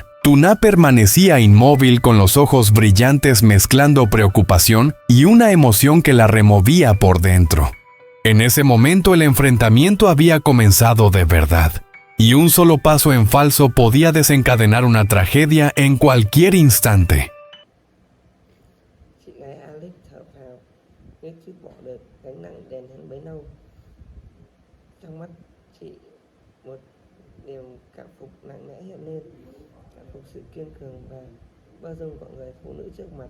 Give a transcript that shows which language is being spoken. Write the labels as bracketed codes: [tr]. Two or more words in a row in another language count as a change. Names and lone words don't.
[es] Tuna permanecía inmóvil con los ojos brillantes, mezclando preocupación y una emoción que la removía por dentro. En ese momento el enfrentamiento había comenzado de verdad. Y un solo paso en falso podía desencadenar una tragedia en cualquier instante. [vi] Chị gái Alex thở phào, như chút bỏ được gánh nặng đè nén bấy lâu. Trong mắt chị, một niềm cảm phục mạnh mẽ hiện lên, cảm phục sự kiên cường và bao dung của người phụ nữ trước mặt.